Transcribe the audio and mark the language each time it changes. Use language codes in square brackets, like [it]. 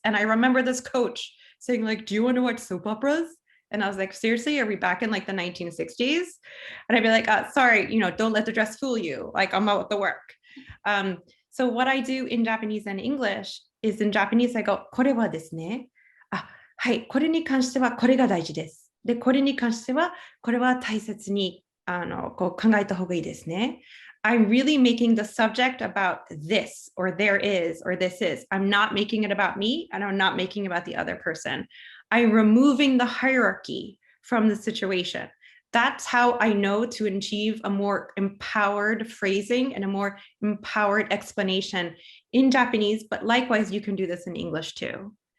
[en] And I remember this coach saying like, do you want to watch soap operas? And I was like, seriously, are we back in like the 1960s? And I'd be like, sorry, don't let the dress fool you. Like I'm out with the work. So what I do in Japanese and English is in Japanese, I go, [ja] これはですね。はい、これに関してはこれが大事です。で、これに関してはこれは大切にこう考えた方がいいですね。 [en] I'm really making the subject about this or there is or this is. I'm not making it about me and I'm not making it about the other person. I'm removing the hierarchy from the situation. That's how I know to achieve a more empowered phrasing and a more empowered explanation in Japanese, but likewise, you can do this in English too.